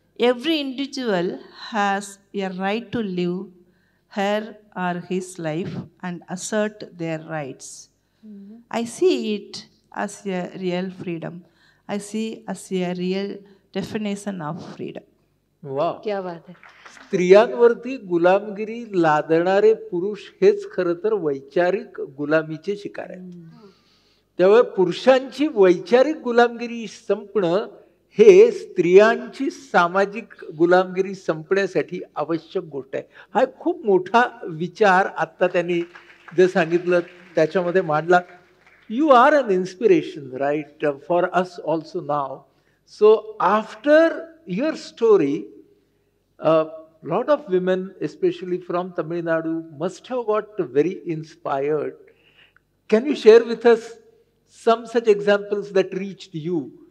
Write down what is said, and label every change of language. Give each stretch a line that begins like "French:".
English: Every individual has a right to live her or his life and assert their rights. I see it as a real freedom. I see as a real definition of freedom.
Hindi: वा, क्या बात है.
Marathi: स्त्रियांवरती गुलामगिरी लादणारे पुरुष हेच खरं तर वैचारिक गुलामीचे शिकार आहेत. त्यामुळे पुरुषांची वैचारिक गुलामगिरी संपणं हे स्त्रियांची सामाजिक गुलामगिरी संपण्यासाठी आवश्यक गोष्ट आहे. हा एक खूप मोठा विचार आत्ता त्यांनी जे सांगितलं त्याच्यामध्ये मांडला.
English: You are an inspiration, right, for us also now. So after your story, a lot of women, especially from Tamil Nadu, must have got very inspired. Can you share with us some such examples that reached you?